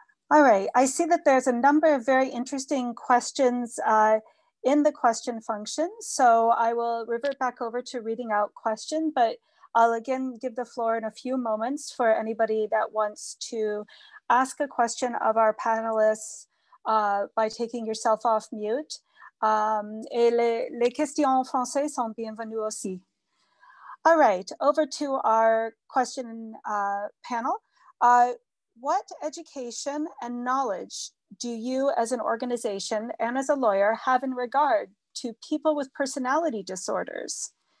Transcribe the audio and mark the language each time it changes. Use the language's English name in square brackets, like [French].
[English] All right, I see that there's a number of very interesting questions in the question function. So I will revert back over to reading out question, but I'll again give the floor in a few moments for anybody that wants to ask a question of our panelists by taking yourself off mute. [French] Et les questions en français sont bienvenues aussi. [English] All right, over to our question panel. What education and knowledge do you as an organization and as a lawyer have in regard to people with personality disorders?